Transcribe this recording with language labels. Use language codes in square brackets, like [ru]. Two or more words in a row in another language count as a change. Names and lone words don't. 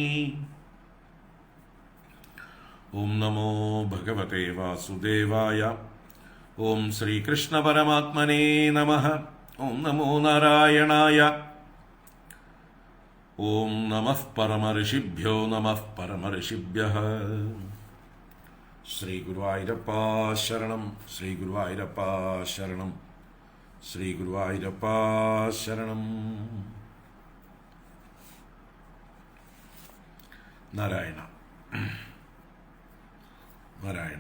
[sa] ॐ नमो भगवते वासुदेवाय। ॐ श्रीकृष्णपरमात्मने नमः। ॐ नमो नारायणाय। ॐ नमः परमऋषिभ्यो नमः परमऋषिभ्यः। [ml] ശ്രീ ഗുരുവായൂരപ്പ ശരണം, ശ്രീ ഗുരുവായൂരപ്പ ശരണം, ശ്രീ ഗുരുവായൂരപ്പ ശരണം. നാരായണ നാരായണ.